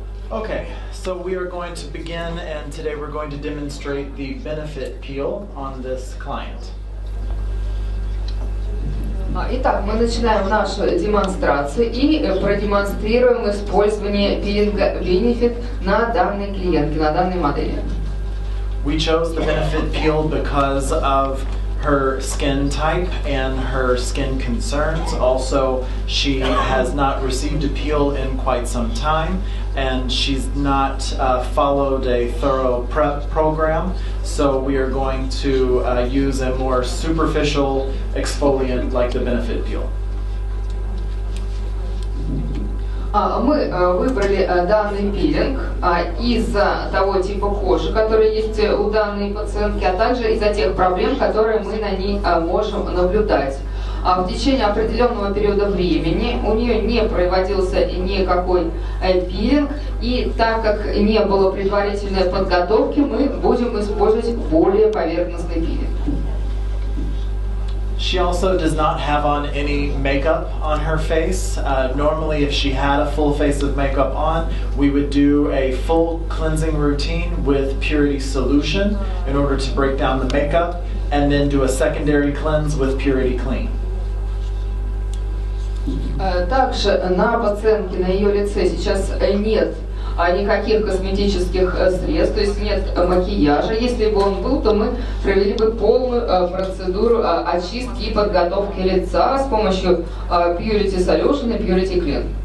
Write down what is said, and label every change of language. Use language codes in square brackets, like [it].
[en] Okay, so we are going to begin, and today we're going to demonstrate the benefit peel on this client. [ru] Итак, мы начинаем нашу демонстрацию и продемонстрируем использование пилинга Benefit на данной клиентке, на данной модели. [en] We chose the benefit peel because of her skin type and her skin concerns. Also, she has not received a peel in quite some time, and she's not followed a thorough prep program. So we are going to use a more superficial exfoliant like the benefit peel. [ru] Мы выбрали данный пилинг из-за того типа кожи, который есть у данной пациентки, а также из-за тех проблем, которые мы на ней можем наблюдать. В течение определенного периода времени у нее не проводился никакой пилинг, и так как не было предварительной подготовки, мы будем использовать более поверхностный пилинг. [en] She also does not have on any makeup on her face. Normally, if she had a full face of makeup on, we would do a full cleansing routine with purity solution in order to break down the makeup, and then do a secondary cleanse with purity clean. [ru] Также на пациентке, на ее лице сейчас нет никаких косметических средств, то есть нет макияжа. Если бы он был, то мы провели бы полную процедуру очистки и подготовки лица с помощью Purity Solution и Purity Clean.